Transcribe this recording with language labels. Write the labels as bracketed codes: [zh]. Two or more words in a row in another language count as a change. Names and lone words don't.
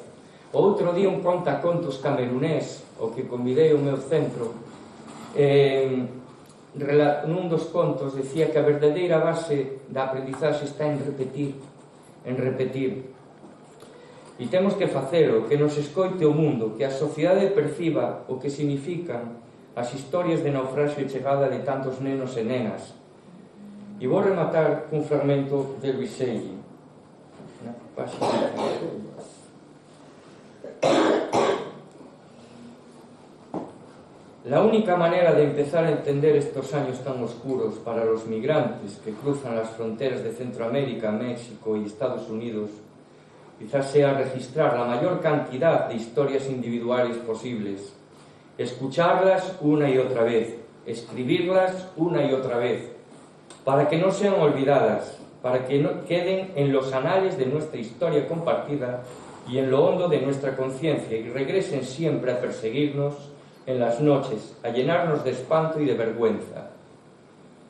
[gl] O outro día un contacontos camerunés, o que convidei ao meu centro, nun dos contos decía que a verdadeira base da aprendizaxe está en repetir, e temos que facelo, que nos escoite o mundo, que a sociedade perciba o que significan as historias de naufraxio e chegada de tantos nenos e nenas. E vou rematar cun fragmento de Viselli, na página. [es] La única manera de empezar a entender estos años tan oscuros para los migrantes que cruzan las fronteras de Centroamérica, México y Estados Unidos quizás sea registrar la mayor cantidad de historias individuales posibles, escucharlas una y otra vez, escribirlas una y otra vez, para que no sean olvidadas, para que no queden en los anales de nuestra historia compartida y en lo hondo de nuestra conciencia y regresen siempre a perseguirnos en las noches, a llenarnos de espanto y de vergüenza.